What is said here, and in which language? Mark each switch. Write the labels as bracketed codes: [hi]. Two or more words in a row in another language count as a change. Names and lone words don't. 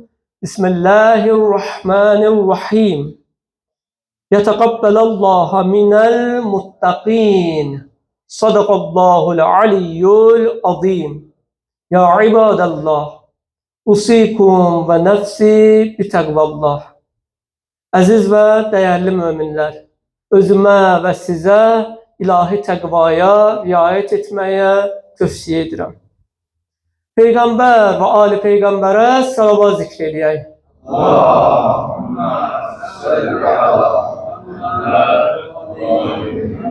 [ar] بسم الله الرحمن الرحيم. يتقبل الله من المتقين. صدق الله العلي العظيم. يا عباد الله، أوصيكم ونفسي بتقوى الله. [az] Əziz və dəyərli möminlər, özümə və sizə ilahi təqvaya riayət etməyə tövsiyə edirəm. Peyğəmbər və ali Peyğəmbərə salavat zikr edək. [ar] اللهم صل على محمد.